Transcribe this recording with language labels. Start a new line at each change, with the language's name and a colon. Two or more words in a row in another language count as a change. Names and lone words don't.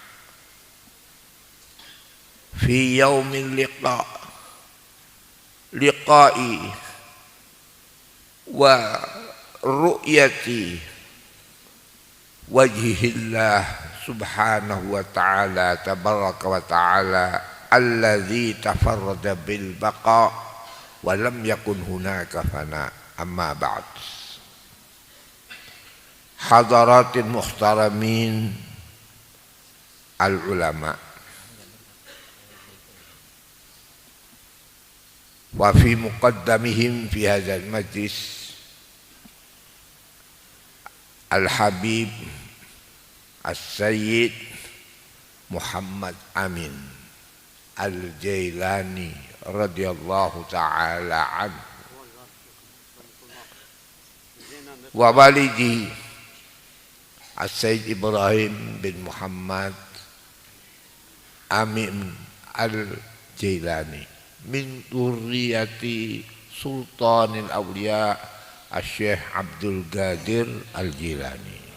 Arabic: في يوم اللقاء ورؤية وجه الله سبحانه وتعالى تبارك وتعالى الذي تفرد بالبقاء ولم يكن هناك فناء. أما بعد. حضرات محترمين العلماء وفي مقدمهم في هذا المجلس الحبيب السيد محمد أمين الجيلاني رضي الله تعالى عنه ووالدي السيد إبراهيم بن محمد أمين الجيلاني من ذرية سلطان الأولياء الشيخ عبد القادر الجيلاني.